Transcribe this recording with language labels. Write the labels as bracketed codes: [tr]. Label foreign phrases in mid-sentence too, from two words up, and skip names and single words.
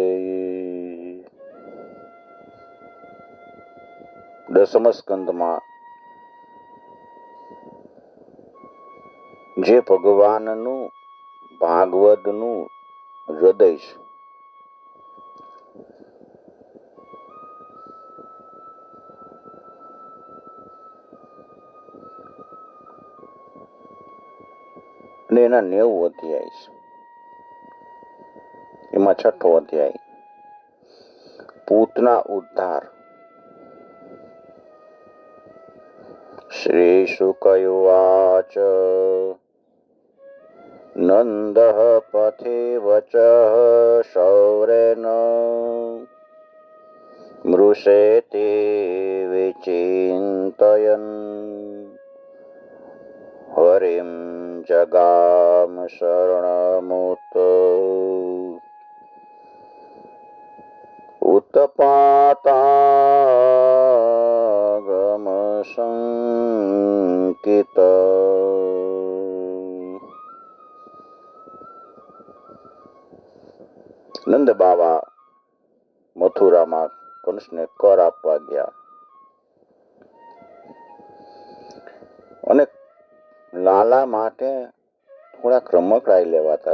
[gu] 10મ સ્કંદમાં જે ભગવાનનું ભાગવતનું હૃદય છે અને એના 90 અધ્યાય છે. એમાં 6ઠો અધ્યાય પૂતના ઉદ્ધાર. [sa] श्रीशुकयुवाच नन्दः पथि वचः शौरेण मृषेति विचिन्तयन् हरिं जगाम शरणमुत उत्पातागमशङ्कित। [gu] નંદ બાવા મથુરામાં કંસને કર આપવા ગયા અને લાલા માટે થોડાક રમકડા લેવાતા.